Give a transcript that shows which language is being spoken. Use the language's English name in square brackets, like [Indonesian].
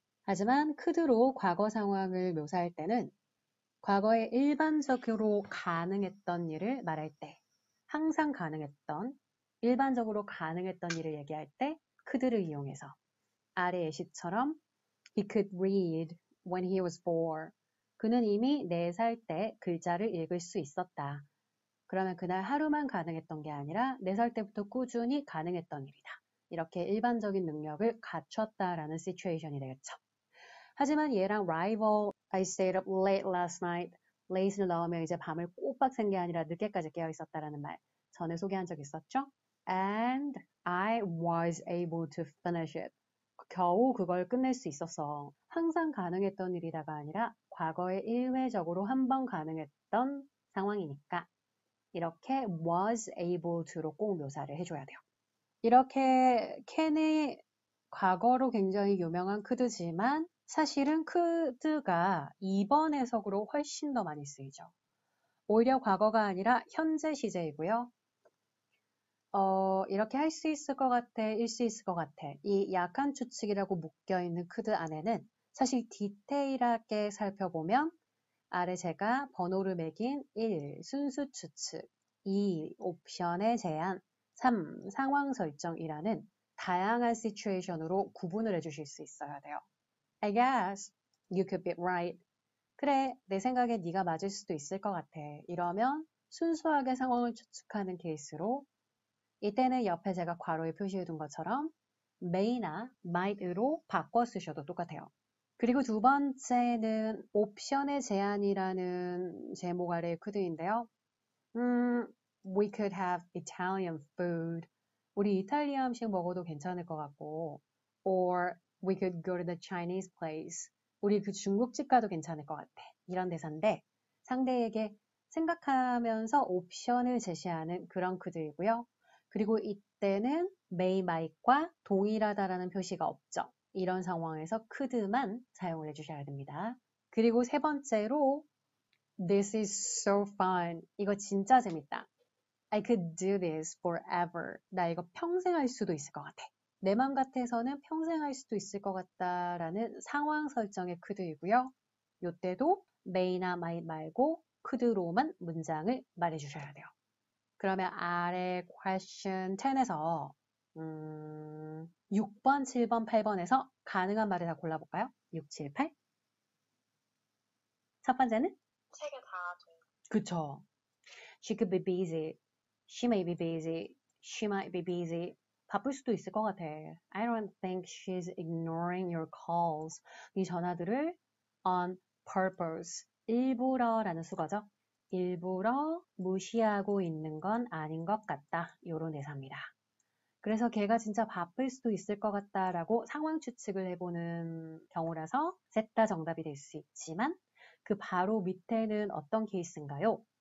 [Korean] 하지만 could로 과거 상황을 묘사할 때는 과거에 일반적으로 가능했던 일을 말할 때, 항상 가능했던, 일반적으로 가능했던 일을 얘기할 때 could를 이용해서 아래 예시처럼 [English] He could read when he was 4. [Korean] 그는 이미 4살 때 글자를 읽을 수 있었다. 그러면 그날 하루만 가능했던 게 아니라 4살 때부터 꾸준히 가능했던 일이다. 이렇게 일반적인 능력을 갖췄다라는 시츄에이션이 되겠죠. 하지만 얘랑 [English] rival, I stayed up late last night. [Korean] late를 넣으면 이제 밤을 꼬박 샌 게 아니라 늦게까지 깨어 있었다라는 말 전에 소개한 적 있었죠? [English] And I was able to finish it. [Korean] 겨우 그걸 끝낼 수 있었어. 항상 가능했던 일이다가 아니라 과거에 일회적으로 한 번 가능했던 상황이니까 이렇게 was able to로 꼭 묘사를 해줘야 돼요. 이렇게 can의 과거로 굉장히 유명한 could지만 사실은 could가 2번 해석으로 훨씬 더 많이 쓰이죠. 오히려 과거가 아니라 현재 시제이고요. 이렇게 할 수 있을 것 같아, 일 수 있을 것 같아. 이 약한 추측이라고 묶여있는 could 안에는 사실 디테일하게 살펴보면 아래 제가 번호를 매긴 1. 순수 추측 2. 옵션의 제한 3. 상황 설정이라는 다양한 시츄에이션으로 구분을 해주실 수 있어야 돼요. [English] I guess you could be right. [Korean] 그래, 내 생각에 네가 맞을 수도 있을 것 같아. 이러면 순수하게 상황을 추측하는 케이스로 이때는 옆에 제가 괄호에 표시해둔 것처럼 may나 might으로 바꿔 쓰셔도 똑같아요. 그리고 두 번째는 옵션의 제한이라는 제목 아래의 could인데요. [English] We could have Italian food. [Korean] 우리 이탈리아 음식 먹어도 괜찮을 것 같고 [English] or we could go to the Chinese place. [Korean] 우리 그 중국집 가도 괜찮을 것 같아. 이런 대사인데 상대에게 생각하면서 옵션을 제시하는 그런 could이고요. 그리고 이때는 may, might과 동일하다라는 표시가 없죠. 이런 상황에서 could만 사용을 해주셔야 됩니다. 그리고 세 번째로 [English] This is so fun. [Korean] 이거 진짜 재밌다. [English] I could do this forever. [Korean] 나 이거 평생 할 수도 있을 것 같아. 내 맘 같아서는 평생 할 수도 있을 것 같다라는 상황 설정의 could이고요. 이때도 may나 might 말고 could로만 문장을 말해주셔야 돼요. 그러면 아래 question 10에서 6번, 7번, 8번에서 가능한 말을 다 골라볼까요? 6, 7, 8. 첫 번째는? 세 개 다 돼요. [English] 그쵸. She could be busy. She may be busy. She might be busy. [Korean] 바쁠 수도 있을 것 같아. [English] I don't think she's ignoring your calls. [Korean] 이 전화들을 [English] on purpose. [Korean] 일부러라는 수거죠. 일부러 무시하고 있는 건 아닌 것 같다. 요런 대사입니다. 그래서 걔가 진짜 바쁠 수도 있을 것 같다라고 상황 추측을 해보는 경우라서 셋 다 정답이 될 수 있지만 그 바로 밑에는 어떤 케이스인가요?